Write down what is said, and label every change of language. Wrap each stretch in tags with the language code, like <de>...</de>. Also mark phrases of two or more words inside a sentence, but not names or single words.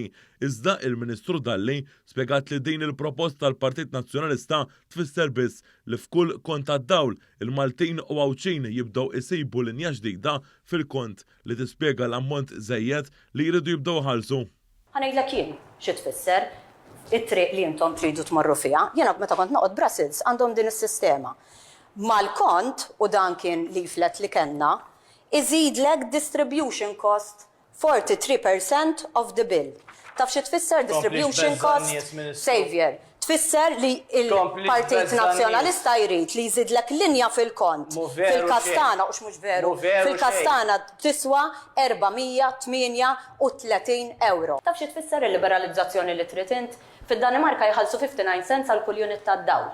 <mt>Iżda il-Ministru Dalli spjegat li din il-proposta tal-Partit Nazzjonalista tfisser biss li f'kull kont tad-dawl il-Maltin u Awċin jibdew isibu linja ġdida fil-kont li tispjega l-ammont żejjed li jridu jibdew ħalsu. Ħanejdlek jien xi tfisser it-triq li intom tridu tmorru fiha. Jiena meta kont noqgħod Brussels għandhom din is-sistema. Mal-kont, u dan kien leaflet li kellna, iżidlek</mt> <en>distribution cost 43% of the bill.</en> <mt>Taf xi tfisser</mt> <en>distribution cost?</en> <mt>Savior. Tfisser li il-Partit Nazzjonalista jrid li jżidlek linja fil-kont. Fil-Kastana, u mhux veru, fil-Kastana tiswa 438 euro. Taf xi tfisser il-liberalizzazzjoni li trid int? Fid-Danimarka jħallsu 59 cents għal kull unit tad-dawl.</mt>